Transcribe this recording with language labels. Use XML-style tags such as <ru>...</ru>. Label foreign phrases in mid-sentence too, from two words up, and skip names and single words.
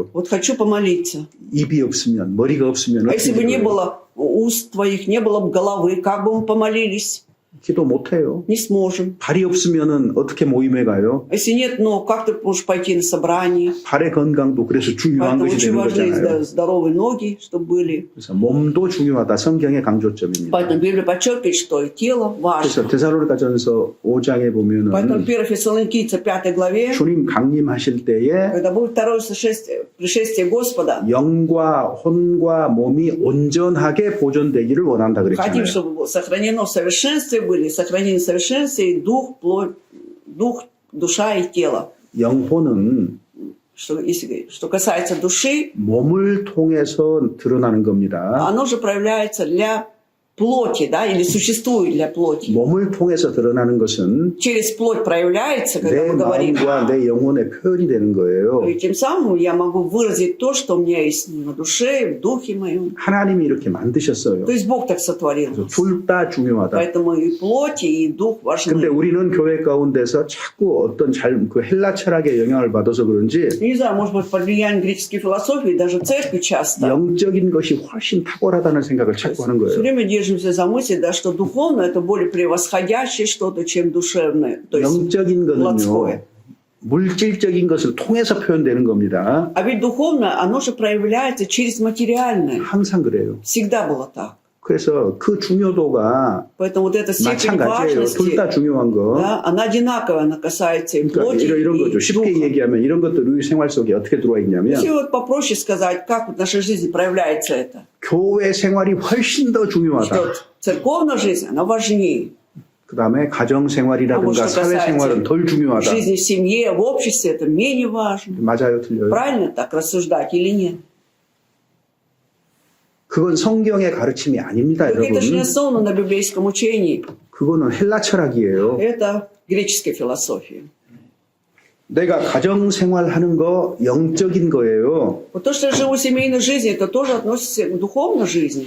<ru>Вот хочу помолиться.</ru> <ko>입이 없으면, 머리가 없으면</ko> <ru>А если</ru> <ko>어떻게</ko> <ru>бы не</ru> <ko>기도해요?</ko> <ru>было уст твоих, не было бы головы, как бы мы помолились?</ru> <ko>기도 못해요.</ko> <ru>Не сможем.</ru> <ko>발이 없으면은 어떻게 모임에 가요?</ko> <ru>А если нет ног, как ты можешь пойти на собрание?</ru> <ko>발의 건강도 그래서 중요한</ko> <ru>Поэтому</ru> <ko>것이</ko> <ru>очень</ru> <ko>되는</ko> <ru>важны</ru> <ko>거잖아요.</ko> <ru>здоровые ноги, чтобы были.</ru> <ko>그래서 몸도 중요하다. 성경의 강조점입니다.</ko> <ru>Поэтому Библия подчеркивает, что и тело</ru> <ko>그래서</ko> <ru>важно.</ru> <ko>데살로니가전서 5장에</ko> <ru>Поэтому</ru> <ko>보면은</ko> <ru>1 Фессалоникийца 5 главе,</ru> <ko>주님 강림하실 때에</ko> <ru>когда будет второе пришествие Господа,</ru> <ko>영과 혼과 몸이 온전하게 보존되기를 원한다</ko> <ru>хотим,</ru> <ko>그랬잖아요.</ko> <ru>чтобы сохранено в совершенстве были, сохранены в совершенстве и дух, плоть, дух, душа и тело.</ru> <ko>영혼은</ko> <ru>Что касается души,</ru> <ko>몸을 통해서 드러나는 겁니다.</ko> <ru>оно же проявляется для плоти, да, или существует для плоти.</ru> <ko>몸을 통해서 드러나는 것은</ko> <ru>Через плоть проявляется, когда</ru> <ko>내</ko> <ru>мы говорим.</ru> <ko>마음과 내 영혼의 표현이 되는 거예요.</ko> <ru>И тем самым я могу выразить то, что у меня есть на душе, в духе моем.</ru> <ko>하나님이 이렇게 만드셨어요.</ko> <ru>То есть Бог так сотворил.</ru> <ko>둘 다 중요하다.</ko> <ru>Поэтому и плоть, и дух важны.</ru> <ko>근데 우리는 교회 가운데서 자꾸 어떤 그 헬라 철학의 영향을 받아서 그런지</ko> <ru>Не знаю, может быть, под влиянием греческой философии, даже церкви часто.</ru> <ko>영적인 것이 훨씬 탁월하다는 생각을 자꾸 하는</ko> <ru>Все</ru> <ko>거예요.</ko> <ru>время держимся за мысль, да, что духовное это более превосходящее что-то, чем душевное. То есть</ru> <ko>영적인 거는요,</ko> <ru>плотское.</ru> <ko>물질적인 것을 통해서 표현되는 겁니다.</ko> <ru>А ведь духовное, оно же проявляется через материальное.</ru> <ko>항상 그래요.</ko> <ru>Всегда было так.</ru> <ko>그래서 그 중요도가</ko> <ru>Поэтому вот эта степень</ru> <ko>마찬가지예요. 둘 다</ko> <ru>важности,</ru> <ko>중요한 거.</ko> <ru>да, она одинаковая, она касается и</ru> <ko>그러니까</ko> <ru>плоти,</ru> <ko>이런 거죠.</ko> <ru>и</ru> <ko>쉽게</ko> <ru>духа.</ru> <ko>얘기하면 이런 것들이 우리 생활 속에 어떻게 들어와 있냐면</ko> <ru>Если вот попроще сказать, как в нашей жизни проявляется это,</ru> <ko>교회 생활이 훨씬 더 중요하다.</ko> <ru>что церковная жизнь, она важнее.</ru> <ko>그 다음에 가정 생활이라든가 사회 생활은 덜</ko> <ru>В</ru> <ko>중요하다.</ko> <ru>жизни в семье, в обществе это менее важно.</ru> <ko>맞아요, 틀려요?</ko> <ru>Правильно так рассуждать или нет?</ru> <ko>그건 성경의 가르침이 아닙니다,</ko> <ru>Так это же не</ru> <ko>여러분.</ko> <ru>основано на библейском учении.</ru> <ko>그거는 헬라 철학이에요.</ko> <ru>Это греческая философия.</ru> <ko>내가 가정 생활하는 거 영적인 거예요.</ko> <ru>Вот то, что я живу семейной жизнью, это тоже относится к духовной жизни.</ru>